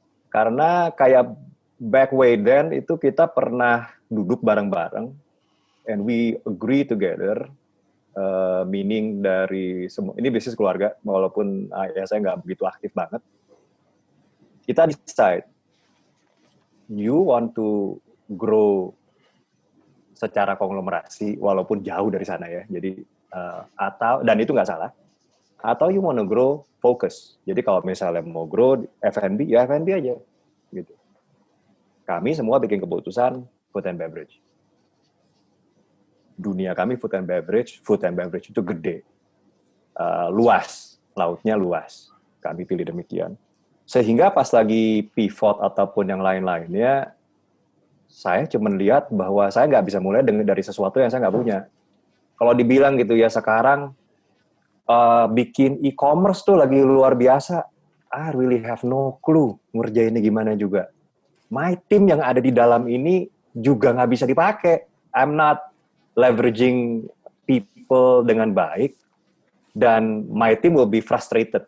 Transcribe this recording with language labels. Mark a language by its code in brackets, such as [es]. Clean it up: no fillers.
[id] Karena kayak [en] back way then [id] itu kita pernah duduk bareng-bareng, [en] and we agree together, meaning [id] dari semua ini bisnis keluarga, walaupun ya saya nggak begitu aktif banget. Kita [en] decide, you want to grow [id] secara konglomerasi, walaupun jauh dari sana ya. Jadi dan itu nggak salah. Atau [en] you wanna grow focus. [id] Jadi kalau misalnya mau grow F&B, ya F&B aja. Gitu. Kami semua bikin keputusan food and beverage. Dunia kami food and beverage itu gede. Luas, lautnya luas. Kami pilih demikian. Sehingga pas lagi pivot ataupun yang lain-lainnya, saya cuma lihat bahwa saya nggak bisa mulai dari sesuatu yang saya nggak punya. Kalau dibilang gitu ya sekarang, bikin e-commerce tuh lagi luar biasa. [en] I really have no clue [id] ngerjainnya gimana juga. [en] My team [id] yang ada di dalam ini juga nggak bisa dipakai. [en] I'm not leveraging people [id] dengan baik. Dan [en] my team will be frustrated.